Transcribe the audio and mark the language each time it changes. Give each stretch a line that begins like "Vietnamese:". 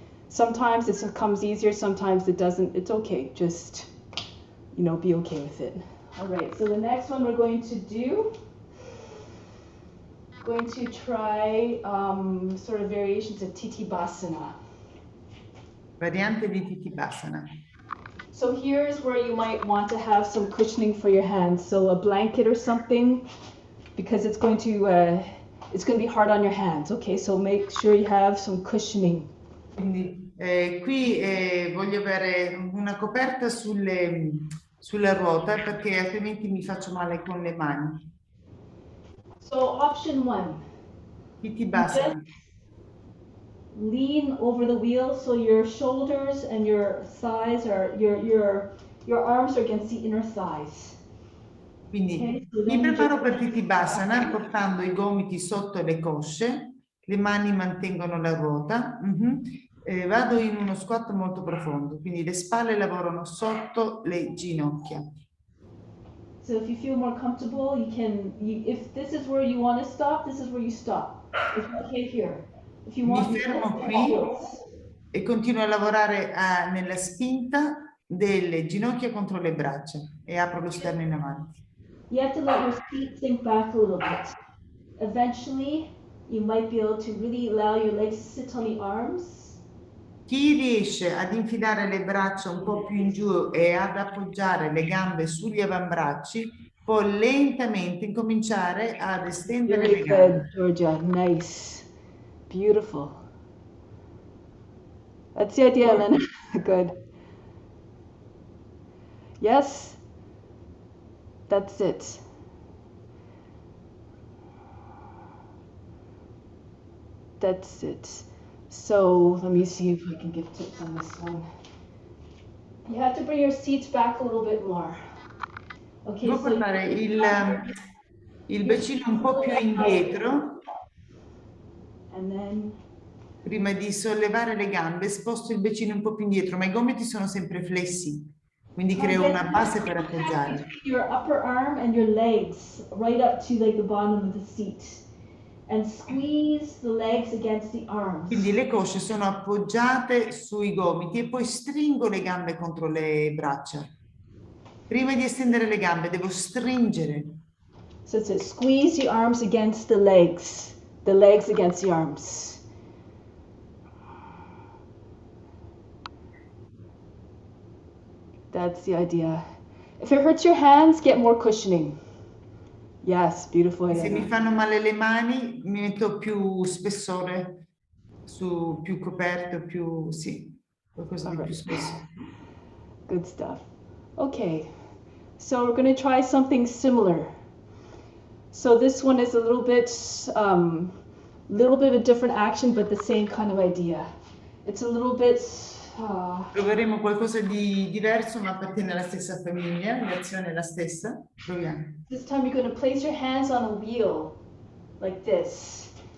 English: Sometimes it comes easier, sometimes it doesn't. It's okay. Just, be okay with it. All right, so the next one we're going to do, try sort of variations of Titibhasana.
Italian: Variante di Titibhasana.
English: So here's where you might want to have some cushioning for your hands. So a blanket or something, because it's going to be hard on your hands. Okay, so make sure you have some cushioning.
Italian: Quindi qui voglio avere una coperta sulla ruota perché altrimenti mi faccio male con le mani.
English: So option 1. Tittibhasana. Lean over the wheel so your shoulders and your thighs are your arms are against the inner thighs.
Italian: Quindi
English: Okay, so
Italian: mi
English: then you
Italian: preparo
English: just
Italian: per Tittibhasana portando i gomiti sotto le cosce, le mani mantengono la ruota. Vado in uno squat molto profondo, quindi le spalle lavorano sotto le ginocchia.
English: So if you feel more comfortable, if this is where you want to stop, this is where you stop. It's okay here. If you want,
Italian: Mi fermo qui e continuo a lavorare nella spinta delle ginocchia contro le braccia e apro lo sterno in avanti.
English: You have to let your feet sink back a little bit. Eventually, you might be able to really allow your legs to sit on the arms.
Italian: Chi riesce ad infilare le braccia un po' più in giù e ad appoggiare le gambe sugli avambracci può lentamente incominciare ad estendere le gambe.
English: Very good, Georgia. Nice. Beautiful. That's the idea, Elena. Good. Yes. That's it. That's it. So let me see if I can give tips on this one. You have to bring your seats back a little bit more. Okay,
Italian: Devo
English: so
Italian: portare il bacino un po' più indietro.
English: And then
Italian: Prima di sollevare le gambe, sposto il bacino un po' più indietro, ma i gomiti sono sempre flessi, quindi creo una base per appoggiare.
English: Your upper arm and your legs right up to like the bottom of the seat. And squeeze the legs against the arms.
Italian: Quindi le cosce sono appoggiate sui gomiti e poi stringo le gambe contro le braccia. Prima di estendere le gambe devo stringere.
English: So it says squeeze the arms against the legs against the arms. That's the idea. If it hurts your hands, get more cushioning. Yes, beautiful.
Italian: Se mi fanno male le mani, mi metto più spessore, più coperto, qualcosa di più spesso.
English: Good stuff. Okay, so we're going to try something similar. So this one is a little bit of a different action, but the same kind of idea. It's a little bit.
Italian: Proveremo qualcosa di diverso, ma appartiene alla stessa famiglia, l'azione è la stessa. Proviamo.
English: This time you're going to place your hands on a wheel, like this.